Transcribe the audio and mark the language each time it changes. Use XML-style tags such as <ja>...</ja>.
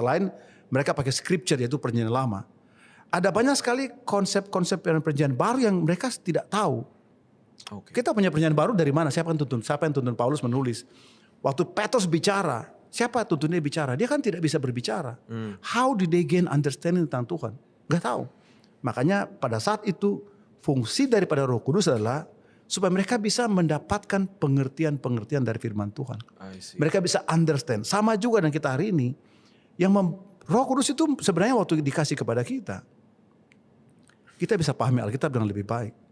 <id>Selain mereka pakai scripture yaitu perjanjian lama. Ada banyak sekali konsep-konsep perjanjian baru yang mereka tidak tahu. Kita punya perjanjian baru dari mana? Siapa yang tuntun Paulus menulis? Waktu Petrus bicara, siapa tuntunnya bicara? Dia kan tidak bisa berbicara.</id> <en>How did they gain understanding</en> <id>tentang Tuhan? Gak tahu. Makanya pada saat itu fungsi daripada Roh Kudus adalah supaya mereka bisa mendapatkan pengertian-pengertian dari firman Tuhan. Mereka bisa understand. Sama juga dengan kita hari ini. Roh Kudus itu sebenarnya waktu dikasih kepada kita, kita bisa pahami Alkitab dengan lebih baik.</id>